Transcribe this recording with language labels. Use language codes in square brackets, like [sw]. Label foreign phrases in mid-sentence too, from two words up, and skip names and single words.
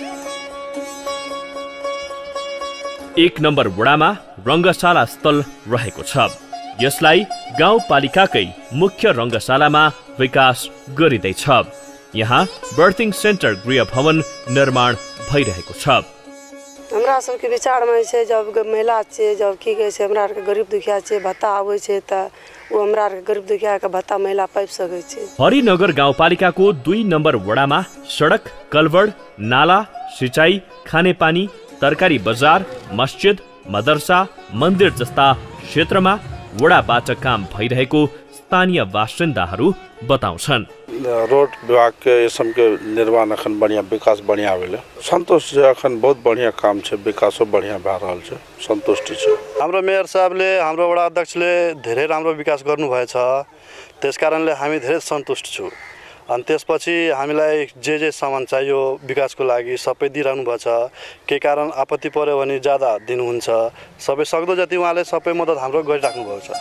[ne] एक नम्बर वडामा रङ्गशाला स्थल रहेको छ। यसलाई गाउँपालिकाकै मुख्य रङ्गशालामा विकास गरिँदैछ। यहाँ [en] birthing center [ne] गृह भवन निर्माण भइरहेको छ। [mai] हमरा सबके विचारमा छै जब महिला छै जब की कहै छै हमरा आरके गरीब दुखिया छै भत्ता आबै छै त वो हमरा आरके गरीब दुखिया के भत्ता महिला पाइ सकै छै। [ne] हरिनगर गाउँपालिकाको 2 नम्बर वडामा सडक, कलवड, नाला, सिँचाइ, खानेपानी, तरकारी बजार, मस्जिद, मदरसा, मन्दिर जस्ता क्षेत्रमा वडाबाट काम भइरहेको स्थानीय बासिन्दाहरू बताउँछन्। [mai] रोड विभाग के यसम के निर्माण अखन बढ़िया विकास बढ़िया भेल। संतोष छै, अखन बहुत बढ़िया काम छै, विकासो बढ़िया भए रहल छै, संतुष्टि छै। [ne] हाम्रो मेयर साहबले हाम्रो वडा अध्यक्षले धेरै राम्रो विकास गर्नुभएछ। त्यसकारणले हामी धेरै सन्तुष्ट छौँ। अनि त्यसपछि हामीलाई जे सामान चाहियो विकासको लागि सबै दिइरहनु भएको छ। के कारण आपत्ति पर्यो भने ज्यादा दिनुहुन्छ। सबै सक्दो जति उहाँले सबै मद्दत हाम्रो गरिराख्नु भएको छ।